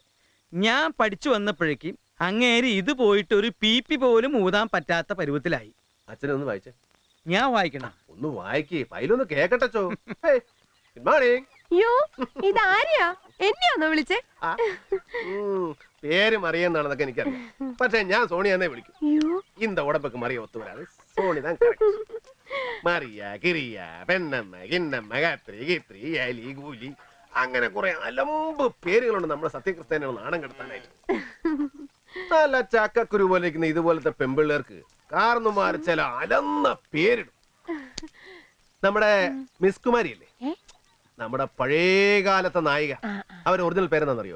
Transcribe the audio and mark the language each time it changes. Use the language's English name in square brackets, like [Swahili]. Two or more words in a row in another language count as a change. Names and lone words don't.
[Malayalam] ഞാൻ പഠിച്ചു വന്നപ്പോഴേക്കും അങ്ങേര് ഇത് പോയിട്ട് ഒരു പീപ്പി പോലും ഊതാൻ പറ്റാത്ത പരുവത്തിലായി. അച്ഛനെ ഒന്ന് വായിച്ചേ. ഞാൻ വായിക്കണം. ഒന്ന് വായിക്കേ, ഫയലൊന്ന് കേക്കട്ടോ. [English] good morning. [Malayalam] യോ ഇതാര്യാ? എന്നെയാണോ വിളിച്ചേ? പേര് മറിയെന്നാണെന്നൊക്കെ എനിക്കറിയാം. പക്ഷെ ഞാൻ സോണിയ എന്നേ വിളിക്കും. യോ [Tamil] இந்த உடம்புக்கு மறிய ஒத்து வராது. சோனி தான் கரெக்ட். [Malayalam] மரியா கிரியா പെണ്ണമ്മ കിന്നമ്മ ഗാത്രി ഗിത്രി ഏലി ഗൂലി അങ്ങനെ കുറെ അലമ്പ് പേരുകളുണ്ട് നമ്മുടെ സത്യക്രിസ്ത്യാനികൾ നാണം കെടുത്താനായിട്ട്. നല്ല ചക്കക്കുരു പോലെ ഇരിക്കുന്ന ഇതുപോലത്തെ പെമ്പിള്ളേർക്ക് കാർന്നുമാർ ചില അലന്ന പേരിടും. നമ്മുടെ മിസ് കുമാരി അല്ലേ, നമ്മുടെ പഴയകാലത്തെ നായിക, അവരുടെ ഒറിജിനൽ പേരെന്താണെന്നറിയോ?